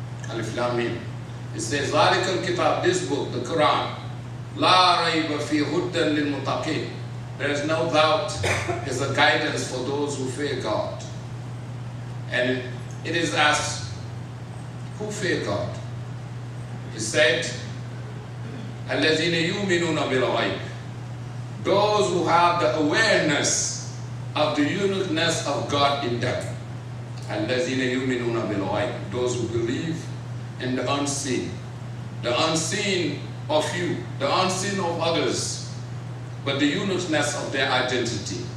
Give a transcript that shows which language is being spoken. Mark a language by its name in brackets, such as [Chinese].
[English] Alif, Lam, Mim. It says, Zalik al-Kitab, this book, the Quran, La Rayba Fi Hudan Lil Muttaqin. There is no doubt is a guidance for those who fear God. And it is asked, who fear God? He said, [Arabic] الَّذِينَ يُؤْمِنُونَ بِالْغَيْبِ. [English] Those who have the awareness of the uniqueness of God in them. [Arabic] الَّذِينَ يُؤْمِنُونَ بِالْغَيْبِ. [English] Those who believe in the unseen. The unseen of you, the unseen of others, but the uniqueness of their identity.